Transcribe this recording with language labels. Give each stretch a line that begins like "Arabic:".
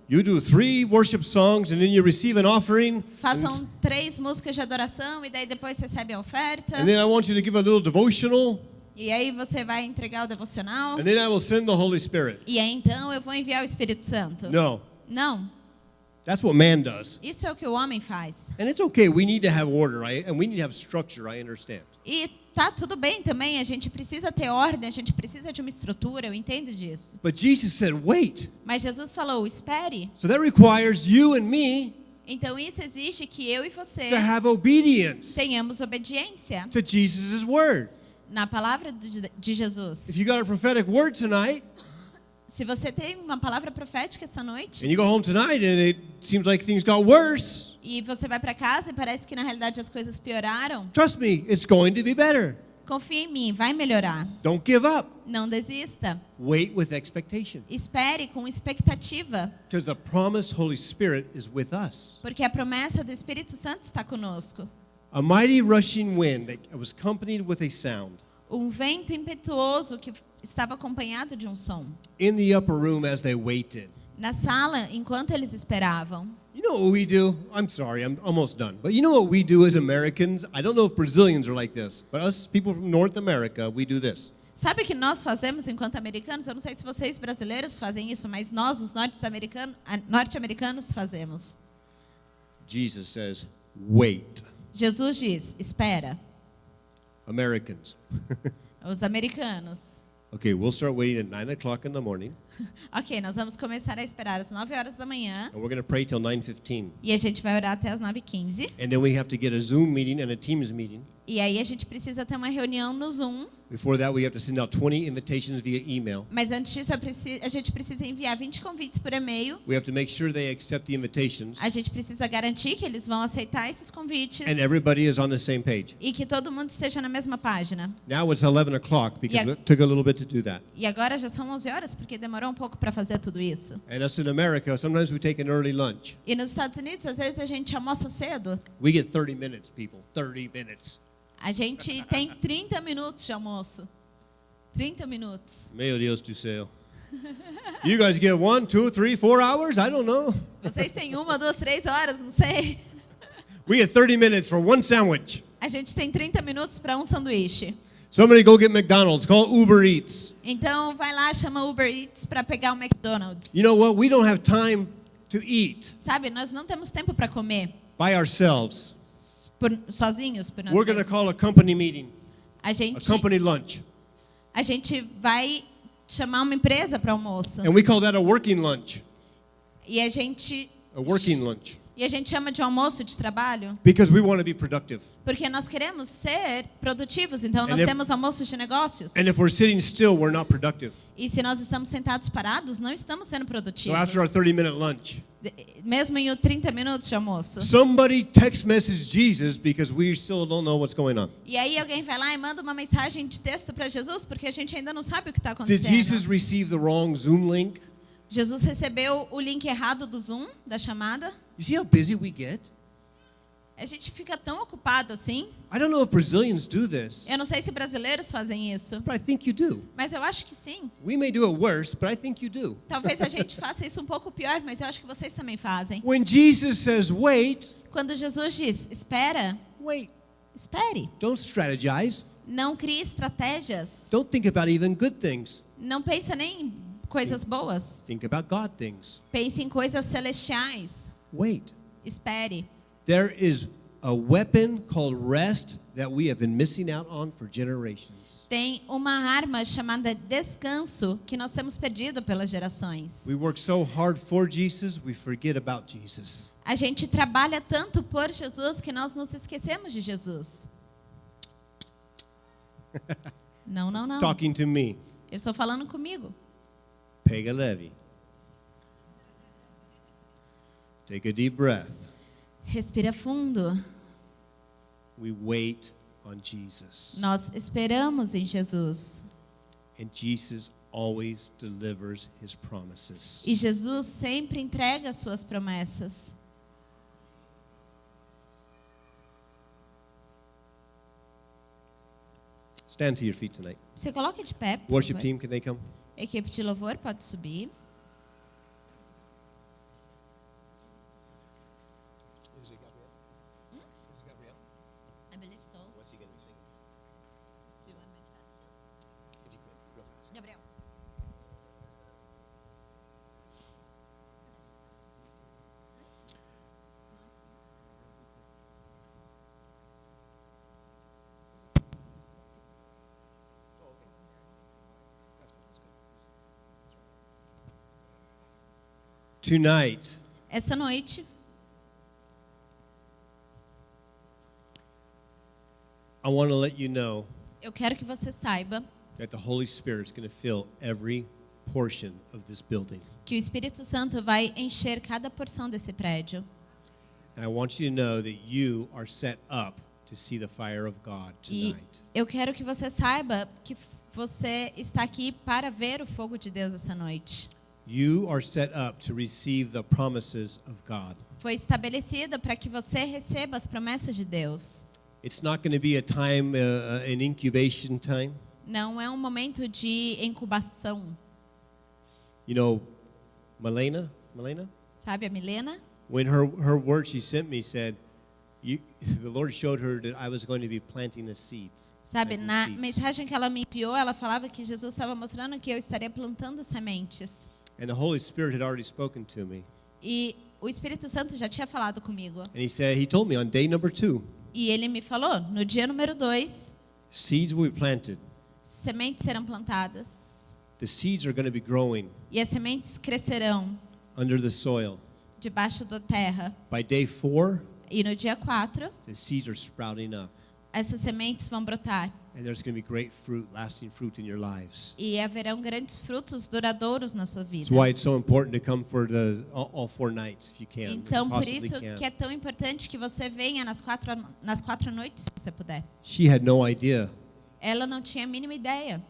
English: You do 3 worship songs and then you receive an offering.
Portuguese: Façam 3 músicas de adoração e daí depois recebe a oferta.
English: And then I want you to give a little devotional.
Portuguese: E aí você vai entregar o devocional.
English: And then I will send the Holy Spirit.
Portuguese: E aí então eu vou enviar o Espírito Santo.
English: No,
Portuguese: Não,
English: that's what man does.
Portuguese: isso é o que o homem faz.
English: And it's okay. We need to have order, and we need to have structure. I understand.
Portuguese: E tá tudo bem também, a gente precisa ter ordem, a gente precisa de uma estrutura, eu entendo disso.
English: But Jesus said, "Wait."
Portuguese: Mas Jesus falou: espere.
English: So that requires you and me
Portuguese: Então isso exige que eu e você
English: to have obedience
Portuguese: tenhamos obediência
English: to Jesus' word.
Portuguese: na palavra de Jesus.
English: If you got a prophetic word tonight,
Portuguese: Se você tem uma palavra profética essa noite
English: and you go home tonight and it seems like things got worse,
Portuguese: e você vai para casa e parece que na realidade as coisas pioraram,
English: trust me, it's going to be better.
Portuguese: confie em mim, vai melhorar.
English: Don't give up.
Portuguese: Não desista.
English: Wait with expectation.
Portuguese: Espere com expectativa,
English: Because the promised Holy Spirit is with us.
Portuguese: porque a promessa do Espírito Santo está conosco.
English: A mighty rushing wind that was accompanied with a sound.
Portuguese: Um vento impetuoso que estava acompanhado de um som.
English: In the upper room as they waited.
Portuguese: Na sala, enquanto eles esperavam.
English: You know what we do? I'm sorry, I'm almost done. But you know what we do as Americans? I don't know if Brazilians are like this, but us people from North America, we do this.
Portuguese: Sabe o que nós fazemos enquanto americanos? Eu não sei se vocês brasileiros fazem isso, mas nós, os norte-americanos, fazemos.
English: Jesus says, wait.
Portuguese: Jesus diz: espera.
English: Americans.
Portuguese: Os americanos.
English: Okay, we'll start waiting at 9 o'clock in the morning,
Portuguese: Ok, nós vamos começar a esperar às 9 horas da manhã.
English: and we're going to pray till 9:15.
Portuguese: E a gente vai orar até às 9h15.
English: And then we have to get a Zoom meeting and a Teams meeting.
Portuguese: E aí a gente precisa ter uma reunião no Zoom.
English: Before that, we have to send out 20 invitations via email.
Portuguese: Mas antes disso, a gente precisa enviar 20 convites por e-mail.
English: We have to make sure they accept the invitations,
Portuguese: A gente precisa garantir que eles vão aceitar esses convites.
English: and everybody is on the same page.
Portuguese: E que todo mundo esteja na mesma página.
English: Now it's 11 o'clock because Yeah. it took a little bit to do that.
Portuguese: E agora já são 11 horas, porque demorou um pouco para fazer tudo isso.
English: And us in America, sometimes we take an early lunch.
Portuguese: E nos Estados Unidos, às vezes a gente almoça cedo.
English: We get 30 minutes, people. 30 minutes.
Portuguese: A gente tem 30 minutos de almoço. 30 minutos. Meu Deus do céu.
English: You guys get 1, 2, 3, 4 hours? I don't know.
Portuguese: Vocês têm 1, 2, 3 horas, não sei.
English: We get 30 minutes for one sandwich.
Portuguese: A gente tem 30 minutos para um sanduíche.
English: Somebody go get McDonald's. Call Uber Eats.
Portuguese: Então vai lá, chama Uber Eats para pegar o McDonald's.
English: You know what? We don't have time to eat
Portuguese: Sabe, nós não temos tempo para comer
English: by ourselves.
Portuguese: sozinhos por nós
English: We're going to
Portuguese: mesmos.
English: call a company meeting,
Portuguese: A a gente
English: company lunch.
Portuguese: vai chamar uma empresa para almoço.
English: And we call that a working lunch.
Portuguese: E a gente
English: A working lunch.
Portuguese: E a gente chama de almoço de trabalho
English: because we want to be productive.
Portuguese: porque nós queremos ser produtivos. Então, nós
English: if-
Portuguese: temos almoços de negócios.
English: And if we're sitting still, we're not productive.
Portuguese: E se nós estamos sentados parados, não estamos sendo
English: So
Portuguese: produtivos.
English: after our 30-minute lunch,
Portuguese: Mesmo em 30 minutos de almoço.
English: somebody text message Jesus because we still don't know what's going on.
Portuguese: E aí alguém vai lá e manda uma mensagem de texto para Jesus, porque a gente ainda não sabe o que está
English: Did
Portuguese: acontecendo.
English: Jesus receive the wrong Zoom link?
Portuguese: Jesus recebeu o link errado do Zoom, da chamada.
English: You see how busy we get?
Portuguese: A gente fica tão ocupado assim.
English: I don't know if Brazilians do this,
Portuguese: Eu não sei se brasileiros fazem isso,
English: but I think you do.
Portuguese: mas eu acho que sim.
English: We may do it worse, but I think you do.
Portuguese: Talvez a gente faça isso um pouco pior, mas eu acho que vocês também fazem.
English: When Jesus says, wait,
Portuguese: Quando Jesus diz, espera,
English: wait.
Portuguese: espere.
English: Don't strategize.
Portuguese: Não crie estratégias.
English: Don't think about even good things.
Portuguese: Não pensa nem em coisas boas.
English: Think about God things.
Portuguese: Pense em coisas celestiais.
English: Wait.
Portuguese: Espere.
English: There is a weapon called rest that we have been missing out on for generations.
Portuguese: Tem uma arma chamada descanso que nós temos perdido pelas gerações.
English: We work so hard for Jesus, we forget about Jesus.
Portuguese: A gente trabalha tanto por Jesus que nós nos esquecemos de Jesus. Não, não, não.
English: Talking to me.
Portuguese: Eu estou falando comigo. Pega leve.
English: Take a deep breath.
Portuguese: Respira fundo.
English: We wait on Jesus.
Portuguese: Nós esperamos em Jesus.
English: And Jesus always delivers his promises.
Portuguese: E Jesus sempre entrega as suas promessas.
English: Stand to your feet tonight.
Portuguese: Você coloca de pé, por
English: Worship
Portuguese: favor.
English: team, can they come?
Portuguese: Equipe de louvor pode subir.
English: Is it Gabriel? Is it Gabriel? I believe so. What's he going to be singing? Do you want me to ask? If you could, real fast. Gabriel. Tonight,
Portuguese: Essa noite,
English: I want to let you know
Portuguese: eu quero que você saiba
English: that the Holy Spirit is going to fill every portion of this building.
Portuguese: que o Espírito Santo vai encher cada porção desse prédio.
English: And I want you to know that you are set up to see the fire of God
Portuguese: E
English: tonight.
Portuguese: eu quero que você saiba que você está aqui para ver o fogo de Deus essa noite.
English: You are set up to receive the promises of God.
Portuguese: Foi estabelecida para que você receba as promessas de Deus.
English: It's not going to be a time, an incubation time.
Portuguese: Não é um momento de incubação.
English: You know, Malena,
Portuguese: Sabe a Milena?
English: when her word she sent me said, the Lord showed her that I was going to be planting the seeds.
Portuguese: Sabe,
English: planting
Portuguese: na
English: seeds.
Portuguese: mensagem que ela me enviou, ela falava que Jesus estava mostrando que eu estaria plantando sementes.
English: And the Holy Spirit had already spoken to me.
Portuguese: E o Espírito Santo já tinha falado comigo.
English: And he told me on day number 2,
Portuguese: E ele me falou, no dia número 2,
English: seeds will be planted.
Portuguese: sementes serão plantadas.
English: The seeds are going to be growing
Portuguese: E as sementes crescerão
English: under the soil.
Portuguese: debaixo da terra.
English: By day 4,
Portuguese: E no dia 4,
English: the seeds are sprouting up.
Portuguese: essas sementes vão brotar.
English: And there's going to be great fruit, lasting fruit in your lives.
Portuguese: E haverão grandes frutos duradouros na sua vida.
English: That's why it's so important to come for all 4 nights if you can. if you
Portuguese: Então, por
English: possibly
Portuguese: isso
English: can.
Portuguese: que é tão importante que você venha nas quatro noites, se você puder.
English: She had no idea,
Portuguese: Ela não tinha a mínima ideia,